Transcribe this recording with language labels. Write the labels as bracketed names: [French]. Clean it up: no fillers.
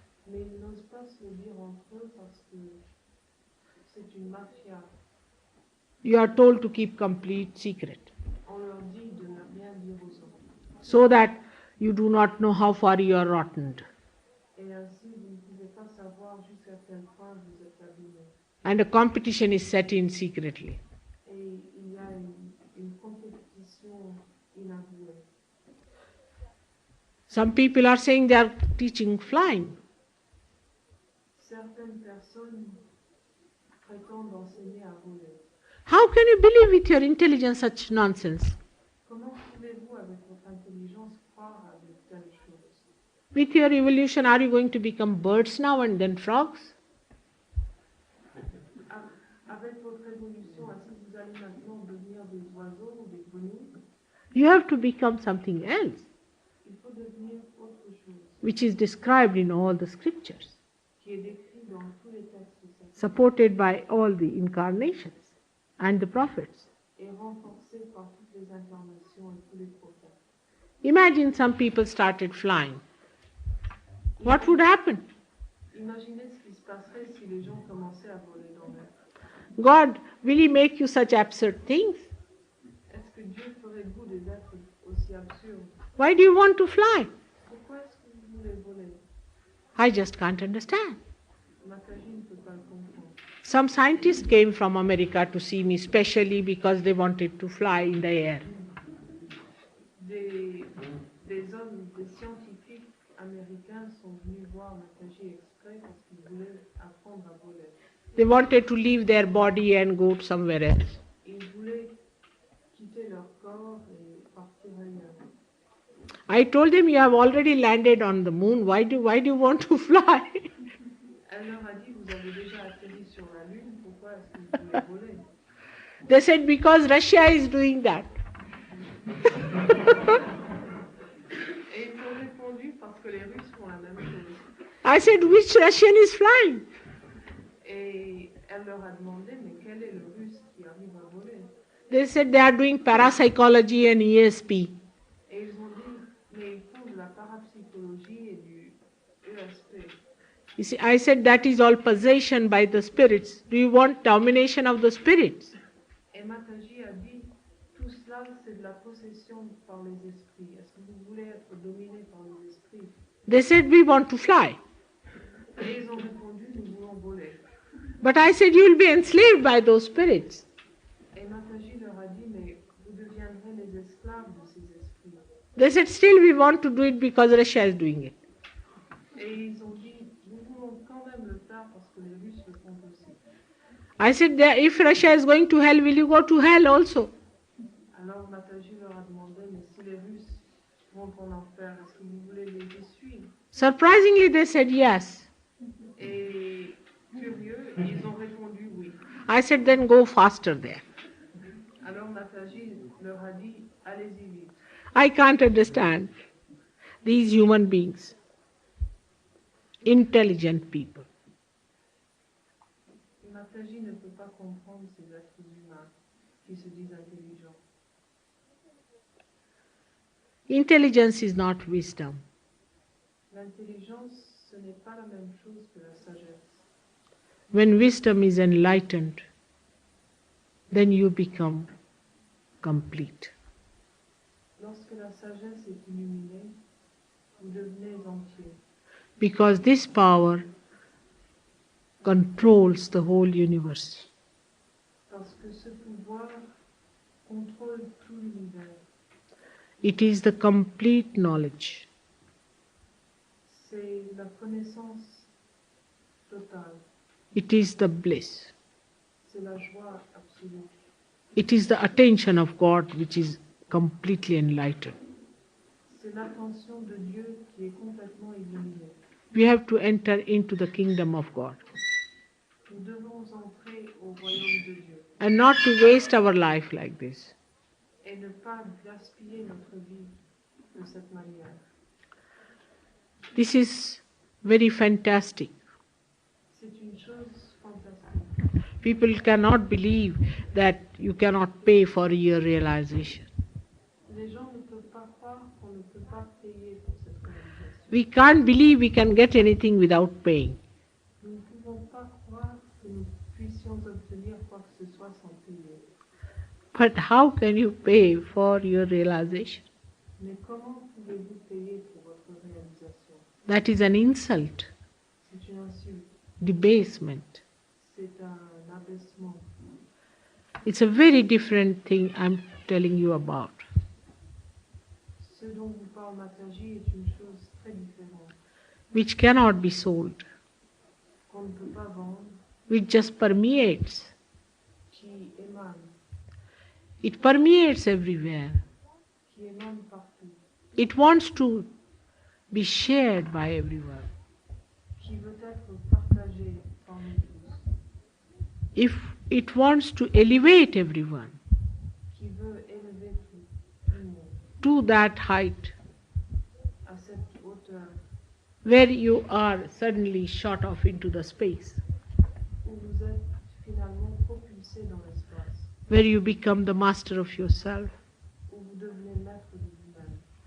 [French] Mais ils n'osent pas se le dire entre eux parce que c'est une mafia. [English] You are told to keep complete secret [French] On leur dit de ne rien dire aux autres. [English] so that you do not know how far you are rotten. [French] Et ainsi, vous ne pouvez pas savoir jusqu'à quel point vous êtes abîmé. [English] And a competition is set in secretly. [French] Et il y a une compétition inavouée. [English] Some people are saying they are teaching flying. [French] Certaines personnes prétendent enseigner à voler. [English] How can you believe with your intelligence such nonsense? [French] Comment pouvez-vous, avec votre intelligence, croire à de telles choses? [English] With your evolution, are you going to become birds now and then frogs? [French] Avec votre évolution, est-ce que vous allez maintenant devenir des oiseaux ou des grenouilles? [English] You have to become something else, [French] Il faut devenir autre chose, [English] which is described in all the scriptures, [French] qui est décrit dans tous les textes sacrés [English] supported by all the incarnations and the prophets. [French] et renforcé par toutes les incarnations et tous les prophètes. [English] Imagine some people started flying. What would happen? [French] Imaginez ce qui se passerait si les gens commençaient à voler dans l'air. [English] God, will He make you such absurd things? [French] Est-ce que Dieu ferait de vous des êtres aussi absurdes? [English] Why do you want to fly? [French] Pourquoi est-ce que vous voulez voler? [English] I just can't understand. [French] Mataji ne peut pas le comprendre. [English] Some scientists came from America to see me specially because they wanted to fly in the air. [French] Des hommes, des scientifiques américains sont venus voir Mataji exprès parce qu'ils voulaient apprendre à voler. [English] They wanted to leave their body and go somewhere else. [French] Ils voulaient quitter leur corps et partir ailleurs. [English] I told them, you have already landed on the moon. Why do you want to fly? [French] Elle leur a dit, vous avez déjà atterri sur la Lune, pourquoi est-ce que vous voulez voler? [English] They said, because Russia is doing that. [French] Et ils ont répondu, parce que les Russes font la même chose. [English] I said, which Russian is flying? [French] Et elle leur a demandé, mais quel est le Russe qui arrive à voler? [English] They said they are doing parapsychology and ESP. [French] Et ils ont dit, mais ils font de la parapsychologie et du ESP. [English] You see, I said that is all possession by the spirits. Do you want domination of the spirits? [French] Et Mataji a dit, tout cela c'est de la possession par les esprits. Est-ce que vous voulez être dominé par les esprits? [English] They said, we want to fly. [French] Et ils ont répondu, nous voulons voler. [English] But I said, you will be enslaved by those spirits. [French] Et Mataji leur a dit, mais vous deviendrez les esclaves de ces esprits. [English] They said, still we want to do it because Russia is doing it. [French] Et ils ont dit, nous voulons quand même le faire parce que les Russes le font aussi. [English] I said, if Russia is going to hell, will you go to hell also? [French] Alors Mataji leur a demandé, mais si les Russes vont en enfer, est-ce que vous voulez les y suivre? [English] Surprisingly, they said yes. [French] Et curieux, ils ont répondu oui. [English] I said, then go faster there. [French] Alors Mataji leur a dit, allez-y vite. [English] I can't understand these human beings, intelligent people. [French] Mataji ne peut pas comprendre ces êtres humains qui se disent intelligents. [English] Intelligence is not wisdom. [French] L'intelligence, ce n'est pas la même chose que la sagesse. [English] When wisdom is enlightened, then you become complete. [French] Lorsque la sagesse est illuminée, vous devenez entier. [English] Because this power controls the whole universe. [French] Parce que ce pouvoir contrôle tout l'univers. [English] It is the complete knowledge. [French] C'est la connaissance totale. [English] It is the bliss. [French] C'est la joie absolue. [English] It is the attention of God which is completely enlightened. [French] C'est l'attention de Dieu qui est complètement illuminée. [English] We have to enter into the kingdom of God. [French] Nous devons entrer au royaume de Dieu [English] and not to waste our life like this. [French] et ne pas gaspiller notre vie de cette manière. [English] This is very fantastic. [French] C'est une chose fantastique. [English] People cannot believe that you cannot pay for your realization. [French] Les gens ne peuvent pas croire qu'on ne peut pas payer pour cette réalisation. [English] We can't believe we can get anything without paying. [French] Nous ne pouvons pas croire que nous puissions obtenir quoi que ce soit sans payer. [English] But how can you pay for your realization? [French] Mais comment pouvez-vous payer pour votre réalisation? [English] That is an insult, [French] C'est une insulte, [English] debasement. [French] c'est un abaissement. [English] It's a very different thing I'm telling you about. [French] Ce dont vous parle Mataji est une chose très différente, [English] Which cannot be sold, [French] qu'on ne peut pas vendre, [English] which just permeates. [French] qui émane, [English] It permeates everywhere. [French] qui émane partout, [English] It wants to be shared by everyone. [French] qui veut être partagé par nous tous, [English] If it wants to elevate everyone [French] qui veut élever tout le monde [English] to that height [French] à cette hauteur [English] where you are suddenly shot off into the space, [French] où vous êtes finalement propulsé dans l'espace, [English] where you become the master of yourself [French] où vous devenez maître de vous-même